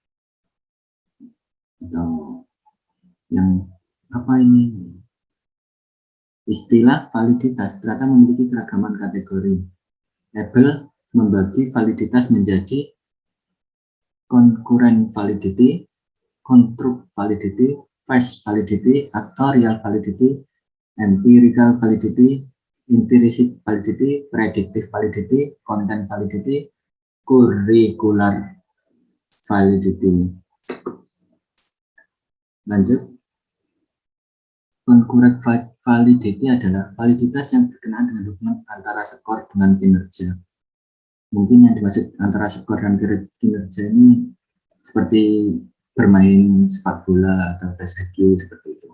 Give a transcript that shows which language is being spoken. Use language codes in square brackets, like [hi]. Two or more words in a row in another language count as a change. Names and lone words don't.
[id] Atau yang apa ini? Istilah validitas ternyata memiliki keragaman kategori. Abel membagi validitas menjadi [en] concurrent validity, construct validity, phase validity, actuarial validity, empirical validity, intrinsic validity, predictive validity, content validity, curricular validity. [id] Lanjut, [en] concurrent validity [id] adalah validitas yang berkenaan dengan hubungan antara skor dengan kinerja. Mungkin yang dimaksud antara skor dan kinerja ini seperti bermain sepak bola atau tes IQ seperti itu.